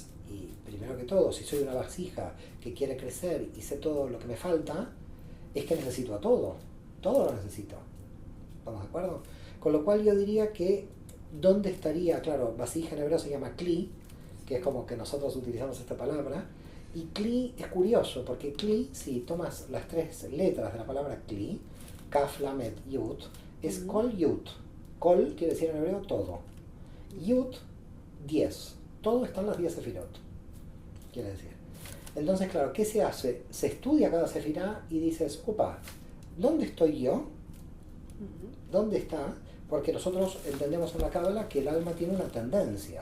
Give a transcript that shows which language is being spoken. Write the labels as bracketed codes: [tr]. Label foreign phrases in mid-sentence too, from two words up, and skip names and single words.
[es] Y primero que todo, si soy una vasija que quiere crecer y sé todo lo que me falta, es que necesito a todo lo necesito. ¿Estamos de acuerdo? Con lo cual yo diría que ¿dónde estaría? Claro, vasija en hebreo se llama kli, que es como que nosotros utilizamos esta palabra. Y kli es curioso, porque kli, si tomas las 3 letras de la palabra kli, kaf, lamed, yud, es [he] כל יוד. [es] Kol quiere decir en hebreo todo. Yud, 10. Todo está en las 10 sefirot, quiere decir. Entonces, claro, ¿qué se hace? Se estudia cada sefirá y dices, opa, ¿dónde estoy yo? ¿Dónde está? Porque nosotros entendemos en la Cábala que el alma tiene una tendencia.